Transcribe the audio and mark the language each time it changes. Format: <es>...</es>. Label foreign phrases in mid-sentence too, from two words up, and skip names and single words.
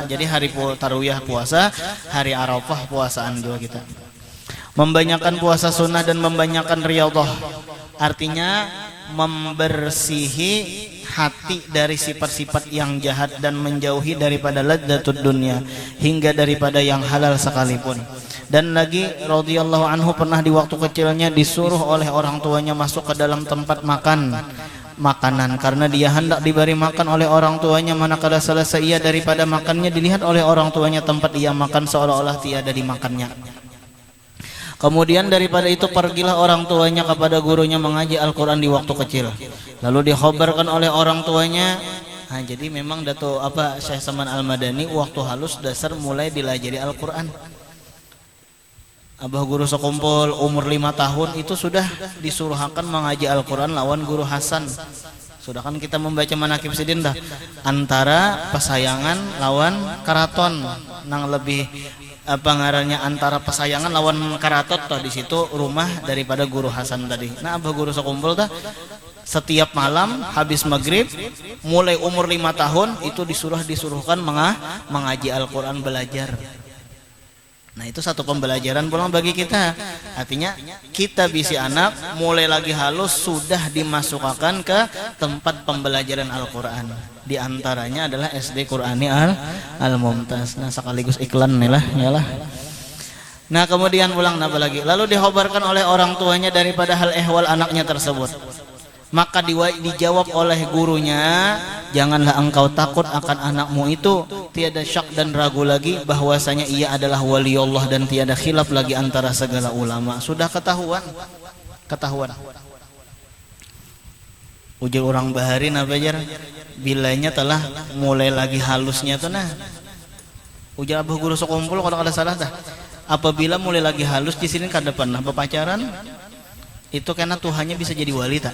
<bjn>Jadi hari Tarwiyah puasa, hari Arafah puasaan juga kita. Membanyakan puasa sunnah dan membanyakan riyadhah. Artinya membersihi hati dari sifat-sifat yang jahat dan menjauhi daripada</bjn> <ar>لذات الدنيا</ar> <bjn>hingga daripada yang halal sekalipun.</bjn> <ms>Dan lagi</ms> <ar>رضي الله عنه</ar> <ms>pernah di waktu kecilnya disuruh oleh orang tuanya masuk ke dalam tempat makanan karena dia hendak diberi makan oleh orang tuanya, manakala selesai ia daripada makannya dilihat oleh orang tuanya tempat ia makan seolah-olah tiada dimakannya. Kemudian daripada itu pergilah orang tuanya kepada gurunya mengaji Al-Quran di waktu kecil. Lalu dikhabarkan oleh orang tuanya.</ms> <bjn>Nah, jadi memang Dato' Syekh Saman Al-Madani waktu halus dasar mulai dilajari Al-Quran. Abah guru sekumpul umur 5 tahun itu sudah disuruhkan mengaji Al-Quran lawan guru Hasan. Sudah kan kita membaca manakib sidin dah antara pesayangan lawan karaton nang lebih ngarannya antara pesayangan lawan karatot toh di situ rumah daripada guru Hasan tadi. Nah abah guru sekumpul dah setiap malam habis maghrib mulai umur 5 tahun itu disuruhkan mengaji Al-Quran belajar. Nah itu satu pembelajaran pulang bagi kita. Artinya kita bisi anak mulai lagi halus sudah dimasukkan ke tempat pembelajaran Al-Quran. Di antaranya adalah SD Qurani Al-Mumtaz. Nah sekaligus iklan nih lah, yalah. Nah kemudian ulang napa lagi.</bjn> <ms>Lalu dikhabarkan oleh orang tuanya daripada hal ehwal anaknya tersebut. Maka dijawab oleh gurunya, janganlah engkau takut akan anakmu itu, tiada syak dan ragu lagi bahwasanya ia adalah wali Allah dan tiada khilaf lagi antara segala ulama. Sudah ketahuan.</ms> <bjn>Ujar orang bahari nabajar bilanya telah mulai lagi halusnya tuh nah. Ujar abah guru sekumpul kalau ada salah dah. Apabila mulai lagi halus di sini kada pernah berpacaran, itu karena Tuhannya bisa jadi wali tak?</bjn>